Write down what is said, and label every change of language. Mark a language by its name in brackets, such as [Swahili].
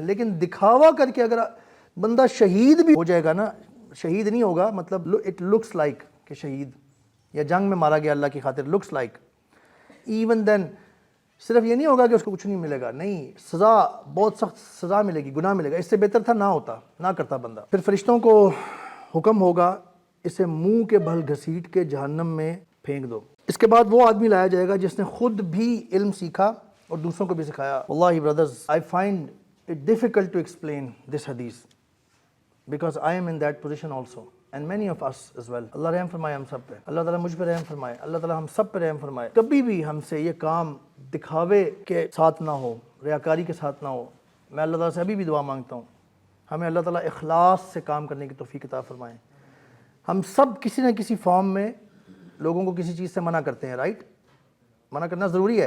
[Urdu] لیکن دکھاوا کر کے اگر بندہ شہید بھی ہو جائے گا نا، شہید نہیں ہوگا مطلب [English] it looks like [Urdu] کہ شہید یا جنگ میں مارا گیا اللہ کی خاطر، [English] looks like, even then [Urdu] صرف یہ نہیں ہوگا کہ اس کو کچھ نہیں ملے گا، نہیں، سزا، بہت سخت سزا ملے گی، گناہ ملے گا. اس سے بہتر تھا نہ ہوتا، نہ کرتا بندہ. پھر فرشتوں کو حکم ہوگا اسے منہ کے بل گھسیٹ کے جہنم میں پھینک دو. اس کے بعد وہ آدمی لایا جائے گا جس نے خود بھی علم سیکھا اور دوسروں کو بھی سکھایا. [English] واللہ brothers, I find it difficult to explain this hadith because I am in that position also and many of us as well. [Urdu] اللہ رحم فرمائے ہم سب پہ، اللہ تعالیٰ مجھ پہ رحم فرمائے، اللہ تعالیٰ ہم سب پہ رحم فرمائے. کبھی بھی ہم سے یہ کام دکھاوے کے ساتھ نہ ہو، ریاکاری کے ساتھ نہ ہو. میں اللہ تعالیٰ سے ابھی بھی دعا مانگتا ہوں ہمیں اللہ تعالیٰ اخلاص سے کام کرنے کی توفیق عطا فرمائے. ہم سب کسی نہ کسی فارم میں لوگوں کو کسی چیز سے منع کرتے ہیں، رائٹ؟ منع کرنا ضروری ہے.